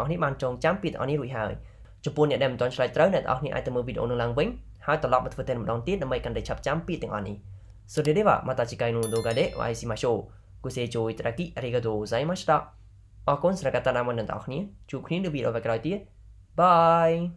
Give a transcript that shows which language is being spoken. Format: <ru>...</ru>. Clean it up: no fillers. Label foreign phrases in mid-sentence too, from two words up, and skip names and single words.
<km>ស់គ្នាបានចងចាំពាក្យទាំងអស់នេះរួចហើយចំពោះអ្នកដែលមិនទាន់ឆ្លើយត្រូវអ្នកទាំងអស់គ្នាអាចទៅមើលវីដេអូនោះឡើងវិញហើយត្រឡប់មកធ្វើតែម្ដងទៀតដើម្បីកាន់តែឆាប់ចាំពាក្យទាំងអស់នេះ</km> <ja>それではまた次回の動画でお会いしましょうご清聴いただきありがとうございました</ja> <km>អរគុណសម្រាប់ការតាមដានអ្នកទាំងអស់គ្នាជួបគ្នានៅវីដេអូក្រោយទៀតបាយ</km>